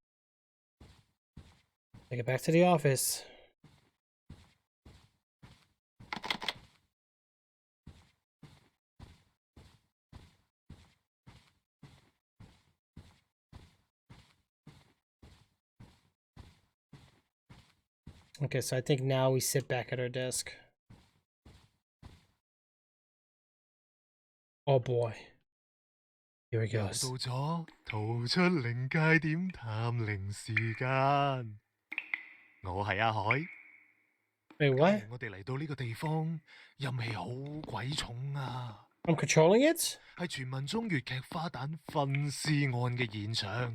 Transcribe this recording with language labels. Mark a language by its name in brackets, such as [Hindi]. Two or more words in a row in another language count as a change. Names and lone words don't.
[English] Take it back to the office. Okay, so I think now we sit back at our desk. Oh boy. Here he goes. [Cantonese] 到咗逃出靈界點探靈時間，我係阿海。 [English] Wait, what? [Cantonese] 我哋嚟到呢個地方，陰氣好鬼重啊！ [English] I'm controlling it? [Cantonese] 係傳聞中粵劇花旦分屍案嘅現場。